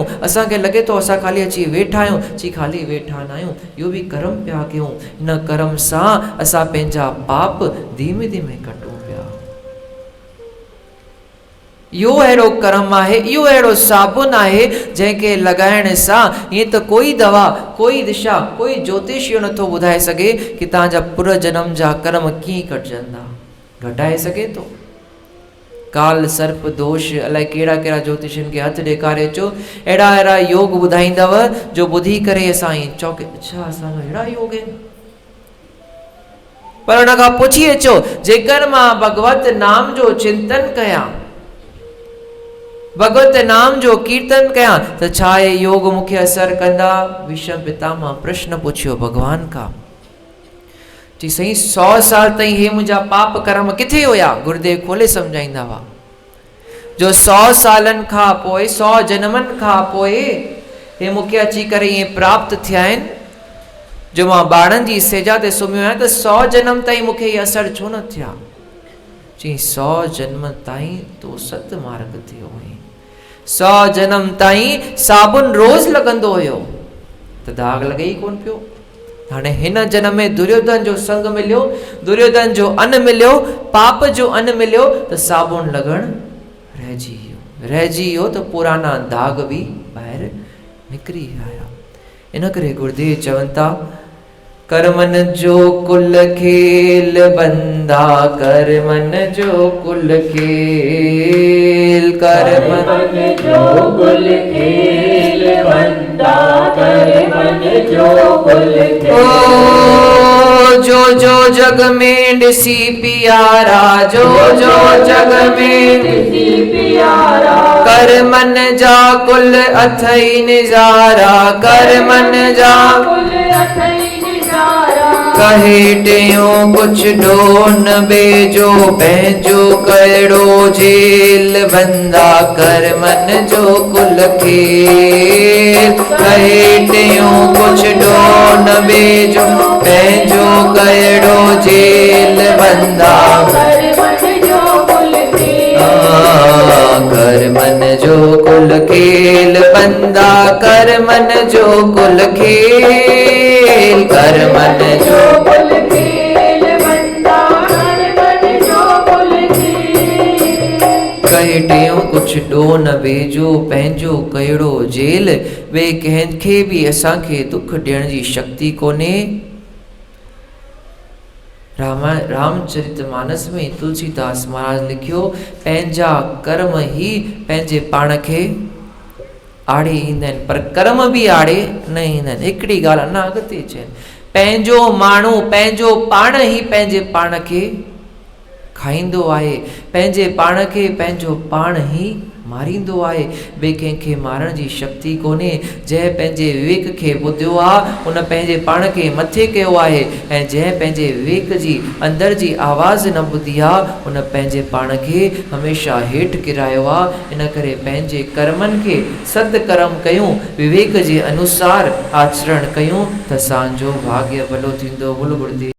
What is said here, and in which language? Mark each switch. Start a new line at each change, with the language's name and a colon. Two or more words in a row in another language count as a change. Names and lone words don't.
Sindhi: असांखे लॻे थो असां ख़ाली अची वेठा आहियूं, चई ख़ाली वेठा न आहियूं, इहो बि कर्म पिया कयूं। इन कर्म सां असां पंहिंजा पाप धीमे धीमे कटूं पिया। इहो अहिड़ो कर्म आहे, इहो अहिड़ो साबुन आहे जंहिंखे लॻाइण सां ईअं त कोई दवा, कोई दिशा, कोई ज्योतिष इहो नथो ॿुधाए सघे कि तव्हांजा पूर्व जन्म जा कर्म कीअं कटिजंदा। घटाए सघे थो? काल सर्प दोष अलाए कहिड़ा कहिड़ा ज्योतिषनि खे हथु ॾेखारे अचो, अहिड़ा अहिड़ा योग ॿुधाईंदव जो ॿुधी करे असां ईअं चौके, अच्छा असांजा अहिड़ा योग आहिनि। पर हुन खां पुछी अचो, जेकर मां भगवत नाम जो चिंतन कयां, भगवत नाम जो कीर्तन कयां, त छा आहे योग मूंखे असर कंदा? विषम पितामह प्रश्न पुछियो भगवान खां। जी सही 100 साल ताईं हे मुंहिंजा पाप कर्म किथे हुया? गुरुदेव खोले सम्झाईंदा हुआ जो 100 सालनि खां पोइ, 100 जन्मनि खां पोइ हे मूंखे अची करे ईअं प्राप्त थिया आहिनि जो मां ॿारनि जी सेजा ते सुम्हियो आहियां, त 100 जन्म ताईं मूंखे इहे असर छो न थिया? चई 100 जन्म ताईं तो सत मार्ग थियो हुई। 100 जन्म ताईं साबुन रोज़ लॻंदो हुयो त दाग लॻे ई कोन पियो। हाणे हिन जन्म में दुर्योधन जो संग मिलियो, दुर्योधन जो अन्न मिलियो, पाप जो अन्न मिलियो, त साबुन लॻण रहिजी वियो। त पुराना दाग बि ॿाहिरि निकिरी आया। इन करे गुरुदेव चवनि था, कर्मन जो कुल खेल बंदा, कर्मन जो कुल खेल, कर्मन जो कुल खेल बंदा, कर्मन जो कुल खेल। ओ जो जग में ॾिसी पियारा, जो जग में ॾिसी पियारा, कर्मन जा कुल अथई निज़ारा, कर्मन जा कुल अथई निज़ारा। कहे टियों कुछ ढोन बेजो, पंहिंजो कहिड़ो जेल बंदा, कर्मन जो कुल खेल। कहे टियों कुछ ढोन बेजो, पंहिंजो कहिड़ो जेल बंदा, कर्मन जो कुल खेल। कर्मन जो कुल खेल बंदा, कर्मन जो कुल खेल, कर्मन जो कुल खेल बंदा, कर्मन जो कुल खेल। कहे टियों कुछ ॾो न बेजो, पंहिंजो कहिड़ो जेल। ॿिए कंहिंखे बि असांखे दुख ॾियण जी शक्ति कोन्हे। रामचरितमानस में तुलसीदास महाराज लिखियो, पंहिंजा कर्म ही पंहिंजे पाण खे आड़े ईंदा आहिनि, पर कर्म बि आड़े न ईंदा आहिनि। हिकिड़ी ॻाल्हि अञा अॻिते चइनि, पंहिंजो माण्हू पंहिंजो पाण ई पंहिंजे पाण खे खाईंदो आहे, पंहिंजे पाण खे पंहिंजो पाण ई मारींदो आहे। ॿिए कंहिंखे मारण जी शक्ति कोन्हे। जंहिं पंहिंजे विवेक खे ॿुधियो आहे उन पंहिंजे पाण खे मथे कयो आहे, ऐं जंहिं पंहिंजे विवेक जी अंदर जी आवाज़ न ॿुधी आहे उन पंहिंजे पाण खे हमेशह हेठि किरायो आहे। इन करे पंहिंजे कर्मनि खे सत्कर्म कयूं, विवेक जे अनुसार आचरण कयूं त असांजो भाग्य भलो थींदो। बोलो गुरुदेव।